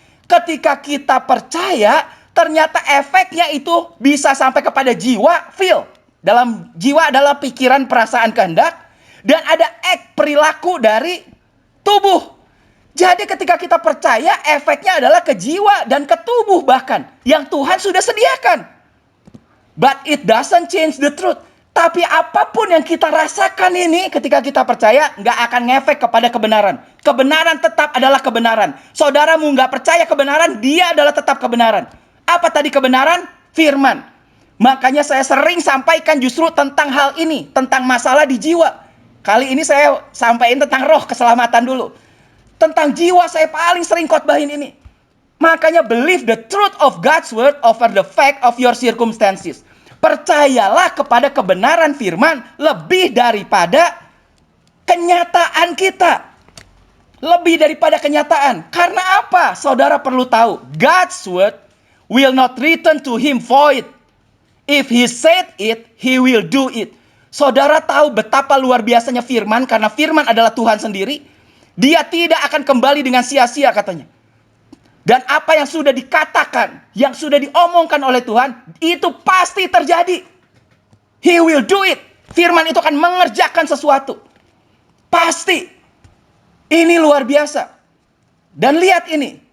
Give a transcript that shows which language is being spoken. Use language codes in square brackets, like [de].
[id] Ketika kita percaya, ternyata efeknya itu bisa sampai kepada jiwa, feel. Dalam jiwa adalah pikiran, perasaan, kehendak. Dan ada act, perilaku dari tubuh. Jadi ketika kita percaya, efeknya adalah ke jiwa dan ke tubuh bahkan. Yang Tuhan sudah sediakan. [en] But it doesn't change the truth. [id] Tapi apapun yang kita rasakan ini, ketika kita percaya, nggak akan ngefek kepada kebenaran. Kebenaran tetap adalah kebenaran. Saudaramu nggak percaya kebenaran, dia adalah tetap kebenaran. Apa tadi kebenaran? Firman. Makanya saya sering sampaikan justru tentang hal ini, tentang masalah di jiwa. Kali ini saya sampaikan tentang roh, keselamatan dulu. Tentang jiwa saya paling sering khotbahin ini. [en] Makanya believe the truth of God's word over the fact of your circumstances. [id] Percayalah kepada kebenaran firman lebih daripada kenyataan kita. Lebih daripada kenyataan. Karena apa? Saudara perlu tahu, [en] God's word will not return to him void. If he said it, he will do it. [id] Saudara tahu betapa luar biasanya firman, karena firman adalah Tuhan sendiri. Dia tidak akan kembali dengan sia-sia, katanya. Dan apa yang sudah dikatakan, yang sudah diomongkan oleh Tuhan, itu pasti terjadi. [en] He will do it. [id] Firman itu akan mengerjakan sesuatu. Pasti. Ini luar biasa. Dan lihat ini.